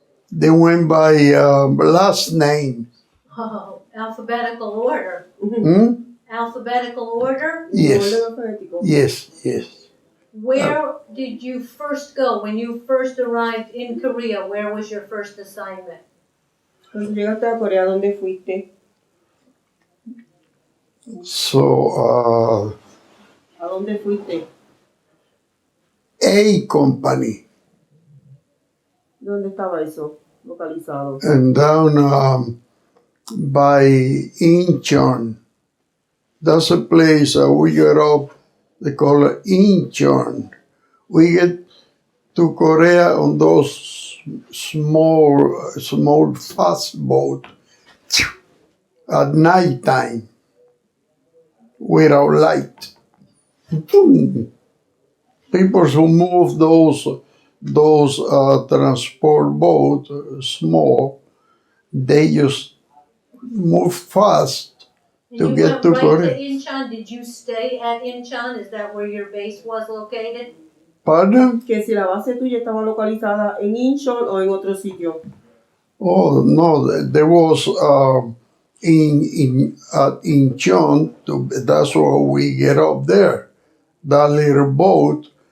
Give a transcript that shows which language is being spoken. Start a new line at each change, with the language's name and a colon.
English: They went by last name. Oh, alphabetical order. Alphabetical order? Yes. Where did you first go when you first arrived in Korea? Where was your first assignment?
Spanish: Cuando llegaste a Corea, ¿dónde fuiste?
English: So,
Spanish: ¿A dónde fuiste?
English: A company.
Spanish: ¿Dónde estaba eso localizado?
English: And down by Incheon. That's a place we get up, they call it Incheon. We get to Korea on those small fast boat at night time without light. People who move those transport boats, small, they just move fast to And get to you went Korea. right to Incheon. Did you stay at Incheon? Is that where your base was located? Pardon?
Spanish: Que si la base tuya estaba localizada en Incheon o en otro sitio.
English: Oh no, there was in Incheon. That's where we get up there, that little boat.